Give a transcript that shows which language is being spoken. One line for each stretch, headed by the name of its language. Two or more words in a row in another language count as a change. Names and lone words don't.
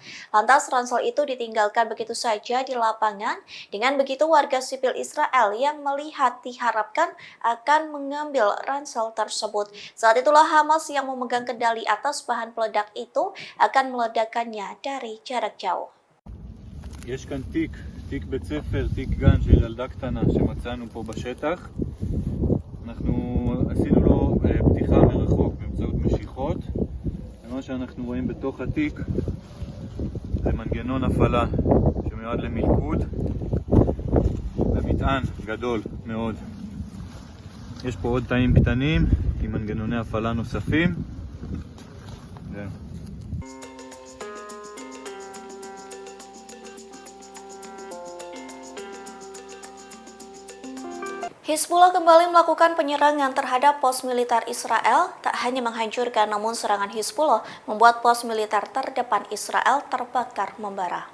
Indonesian: Lantas ransel itu ditinggalkan begitu saja di lapangan. Dengan begitu warga sipil Israel yang melihat diharapkan akan mengambil ransel tersebut. Saat itulah Hamas yang memegang kendali atas bahan peledak itu akan meledakkannya dari jarak jauh.
Hebrew: יש כאן תיק בית ספר, תיק גן של ילדה קטנה שמצאנו פה בשטח. אנחנו עשינו לו פתיחה מרחוק באמצעות משיכות. ומה שאנחנו רואים בתוך התיק זה מנגנון הפעלה שמיועד למלכוד. זה מטען גדול מאוד. יש פה עוד תאים קטנים עם מנגנוני הפעלה נוספים.
Indonesian: Hizbullah kembali melakukan penyerangan terhadap pos militer Israel. Tak hanya menghancurkan, namun serangan Hizbullah membuat pos militer terdepan Israel terbakar membara.